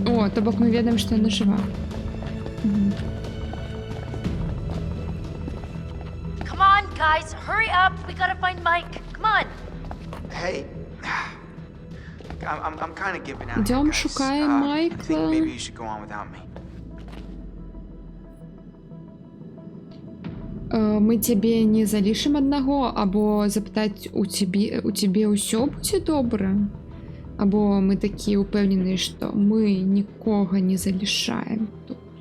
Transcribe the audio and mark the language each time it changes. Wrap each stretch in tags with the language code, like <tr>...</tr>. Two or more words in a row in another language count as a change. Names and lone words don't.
<be>то бок мы ведаем, што яна жыва.</be> <en>Come on, guys, hurry up. We gotta find Mike. Come on. Hey, I'm kind of giving out.</en> <ru>Идём,</ru> <en>guys.</en> <be>шукаем</be> <en>I</en> <be>Майкла.</be> <en>think maybe you should go on without me.</en> <be>Мы цябе не залішым аднаго, або запытаць у цябе ўсё будзе добра? Або мы такія ўпэўненыя, што мы нікога не залішаем тут.</be>